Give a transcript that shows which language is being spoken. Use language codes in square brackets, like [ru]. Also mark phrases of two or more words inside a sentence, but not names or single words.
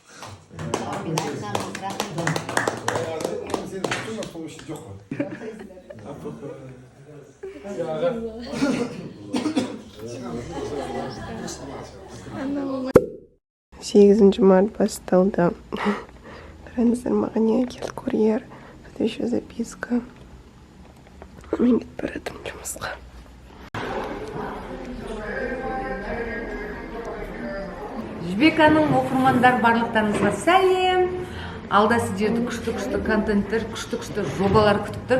[kk] Сен туысқан сол үшін жоқ қой. 8 март басталды. Қараңыздар, маған не келді курьер. [ru] Это еще записка. [kk] Мен кетіп бара жатырмын жұмысқа. Жібеканың оқырмандар барлықтарыңызға сәлем. Алда сіздерді күшті контенттер, күшті жобалар күтіп тұр.